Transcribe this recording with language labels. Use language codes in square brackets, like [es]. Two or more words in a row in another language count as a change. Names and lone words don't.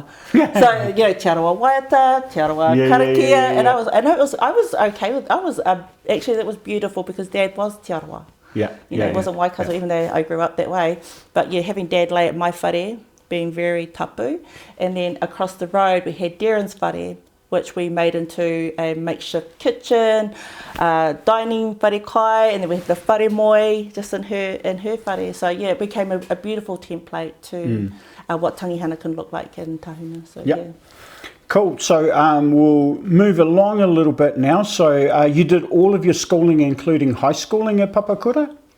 [en] So, you know, [mi] Te Arawa Waiata, Te Arawa Karakia, [en] and I was okay with, actually that was beautiful because Dad was Te Arawa. Yeah. You know, it wasn't Waikato, even though I grew up that way. But yeah, having Dad lay at my whare, being very tapu, and then across the road we had Darren's whare, which we made into a makeshift kitchen, dining [mi] whare kai, [en] and then we had the [mi] whare moi [en] just in her whare. So yeah, it became a beautiful template to what tangihana can look like in Tahuna. So yeah. Cool. So we'll move along a little bit now. So you did all of your schooling, including high schooling at Papakura?